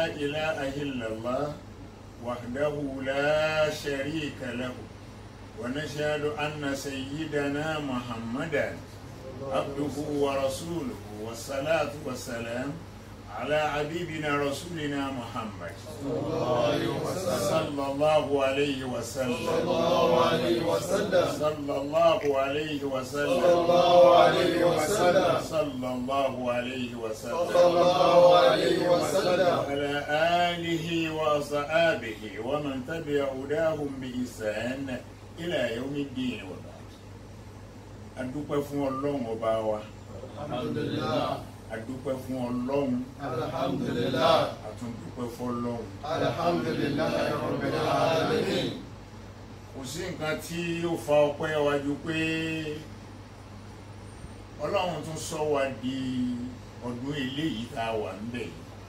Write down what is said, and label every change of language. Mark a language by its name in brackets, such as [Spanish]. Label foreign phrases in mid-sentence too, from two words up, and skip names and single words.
[Arabic] إله إلا الله وحده لا شريك له ونشهد أن سيدنا محمدا عبده ورسوله والصلاة والسلام على حبيبنا رسولنا محمد صلى الله عليه وسلم صلى الله عليه وسلم صلى الله عليه وسلم صلى الله عليه وسلم صلى الله عليه وسلم وعلى آله وصحابه ومن تبع هداهم بإحسان إلى يوم الدين وبعد [Yoruba] adúpẹ́ fún Ọlọ́run ọba wa [Arabic] alhamdulillah [Yoruba] adúpẹ́ fún Ọlọ́run [Arabic] alhamdulillah [Yoruba] àtúndúpẹ́ fún Ọlọ́run [Arabic] الحمد لله رب العالمين [Yoruba] kò sí nǹkan tí ó fa ọpẹ́ wa jù pé Ọlọ́run tún sọ wa di ọdún eléyìí tá a wà ńbẹ̀ yìí